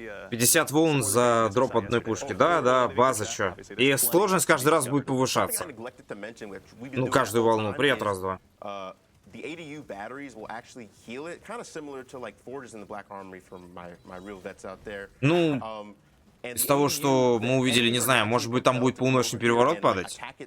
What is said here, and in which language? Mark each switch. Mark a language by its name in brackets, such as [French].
[Russian] 50 волн за дроп одной пушки. Да, база, чё. И сложность каждый раз будет повышаться. Ну, каждую волну. Привет, раз-два. [English] The ADU batteries will actually heal it, kind of similar to like forges in the Black Armory from my real vets out there. [Russian] Ну, из того, что мы увидели, не знаю, может быть, там будет полуночный переворот падать?